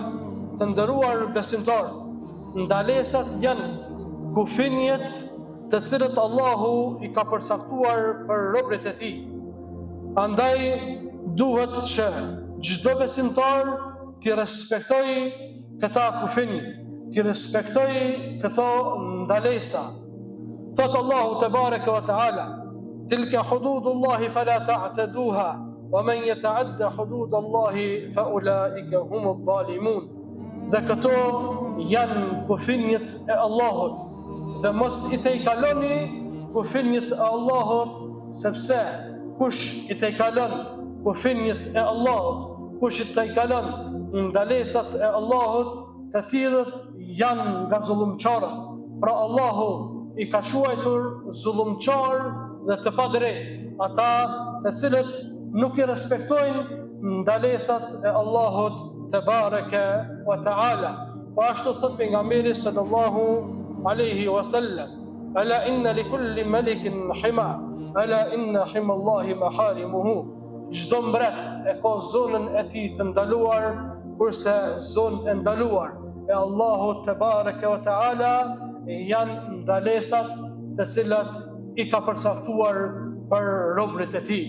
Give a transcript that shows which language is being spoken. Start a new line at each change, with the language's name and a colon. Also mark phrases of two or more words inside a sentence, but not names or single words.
Albanian: Të nderuar besimtar, ndalesat janë kufinjet të cilët Allahu i ka përcaktuar për robërit e tij. Andaj duhet që çdo besimtar të respektojë këta kufinje, të respektojë këto ndalesa. Thot Allahu
Arabic: تبارك وتعالى: تلك حدود الله فلا تعتدوها ومن يتعد حدود الله فأولئك هم الظالمون.
Albanian: Dhe këto janë kufinjet e Allahut, dhe mos i te i kaloni kufinjet e Allahut, sepse kush i te i kalon kufinjet e Allahut, kush i te i kalon ndalesat e Allahut, të tillët janë nga zullumçarët. Pra Allahu i ka quajtur zullumçar dhe të padrejtë ata të cilët nuk i respektojnë ndalesat e Allahut
Arabic: تبارك وتعالى.
Albanian: Po ashtu thot pejgamberi
Arabic: صلى الله عليه وسلم ألا إن لكل ملك حمى ألا إن حمى الله محارمه.
Albanian: Çdo mbret e ka zonën e tij të ndaluar, kurse zonë e ndaluar e Allahut
Arabic: تبارك وتعالى
Albanian: janë ndalesat të cilat i ka përcaktuar për robërit e tij.